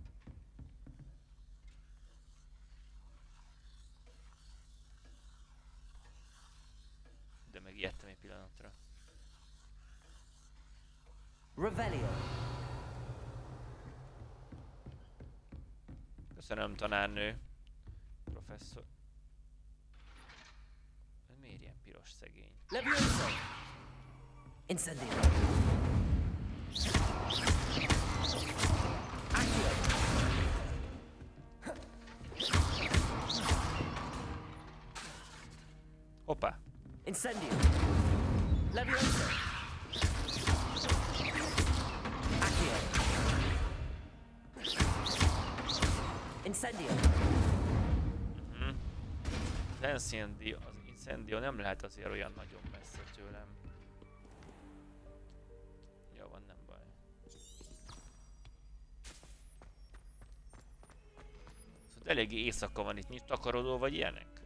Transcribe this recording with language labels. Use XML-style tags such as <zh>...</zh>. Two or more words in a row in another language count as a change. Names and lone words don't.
<hu>De megijedtem egy pillanatra. Revelio. Köszönöm, tanárnő. Professzor. Ez miért ilyen piros szegény? Levioso. Incendio. Accio. Hoppá. Incendio. Levioso. Accio. Incendio. Az incendio nem lehet azért olyan nagyon messze tőlem. Jó van, nem baj. Szóval eléggé éjszaka van itt, nincs takarodó vagy ilyenek?</hu>